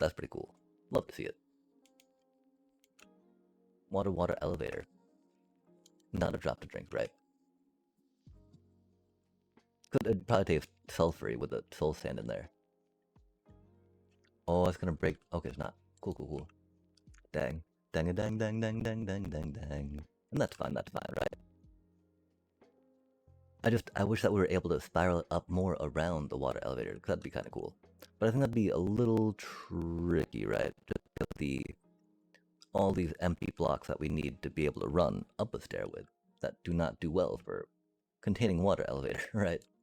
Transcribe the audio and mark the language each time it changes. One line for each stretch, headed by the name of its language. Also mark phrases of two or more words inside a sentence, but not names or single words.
English: That's pretty cool. Love to see it. Water elevator. Not a drop to drink, right? It'd probably taste sulfury with the soul sand in there. Oh, it's gonna break. Okay, it's not. Cool, cool, cool. Dang. Dang a dang dang dang dang dang dang dang. And that's fine, right? I wish that we were able to spiral it up more around the water elevator, because that'd be kind of cool. But I think that'd be a little tricky, right? Just because all these empty blocks that we need to be able to run up a stair with that do not do well for containing water elevator, right?